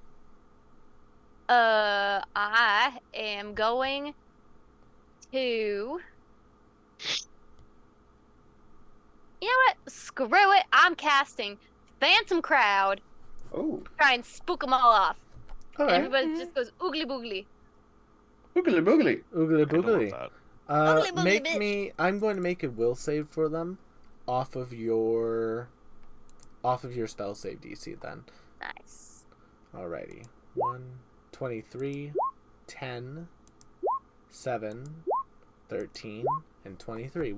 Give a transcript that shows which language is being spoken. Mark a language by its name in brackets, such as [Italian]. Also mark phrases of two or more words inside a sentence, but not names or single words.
[English] I am going to. You know what? Screw it. I'm casting Phantom Crowd. Oh, Try and spook them all off. All And right. everybody just goes oogly boogly. boogly boogly. Oogly Kinda love boogly. that. Boogly boogly, Make bitch. me. I'm going to make a will save for them, off of your spell save DC. Then. Nice. Alrighty. 1, 23, 10, 7, 13, and 23.